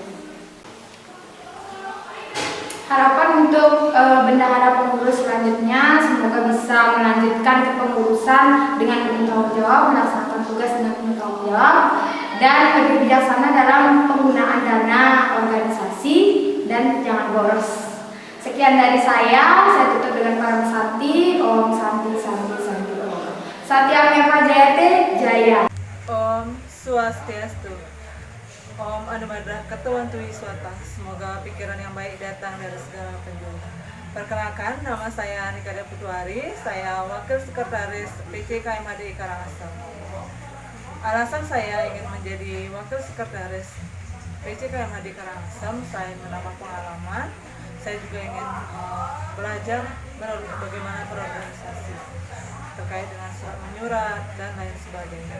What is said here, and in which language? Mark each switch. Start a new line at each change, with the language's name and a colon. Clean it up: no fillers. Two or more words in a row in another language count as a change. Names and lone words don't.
Indonesian: Harapan untuk bendahara pengurus selanjutnya semoga bisa melanjutkan kepengurusan dengan penuh tanggung jawab, melaksanakan tugas dengan penuh tanggung jawab, dan lebih bijaksana dalam penggunaan dana organisasi dan jangan boros. Sekian dari saya tutup dengan para Santi.
Sanskrit: Om Santi Om. Satya Fajayate Jaya. Om Swastiastu. Om Anu Madrah Ketuan Tui Swata.
Indonesian: Semoga pikiran yang baik datang dari segala penjuru. Perkenalkan, nama saya Nikada Putuari, saya Wakil Sekretaris PC KMHDI Karangasem. Alasan saya ingin menjadi Wakil Sekretaris PC KMHDI Karangasem, selain menambah pengalaman, saya juga ingin belajar bagaimana berorganisasi terkait dengan surat menyurat dan lain sebagainya.